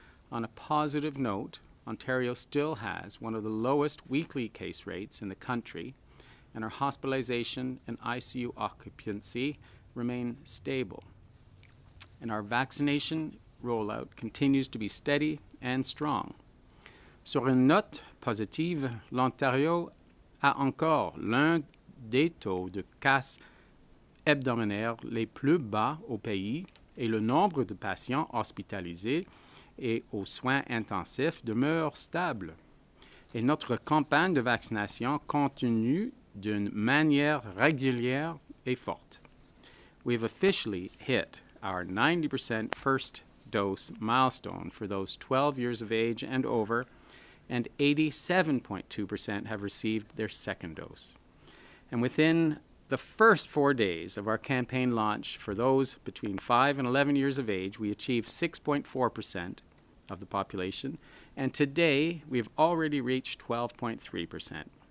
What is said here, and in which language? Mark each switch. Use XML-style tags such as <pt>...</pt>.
<en>On a positive note, Ontario still has one of the lowest weekly case rates in the country, and our hospitalization and ICU occupancy remain stable. And our vaccination rollout continues to be steady and strong.</en> <fr>Sur une note positive, l'Ontario a encore l'un des taux de cas hebdomadaires les plus bas au pays et le nombre de patients hospitalisés et aux soins intensifs demeure stable. Et notre campagne de vaccination continue d'une manière régulière et forte.</fr> <en>We've officially hit our 90% first dose milestone for those 12 years of age and over, and 87.2% have received their second dose. And within the first 4 days of our campaign launch for those between 5 and 11 years of age, we achieved 6.4% of the population, and today we've already reached 12.3%.</en>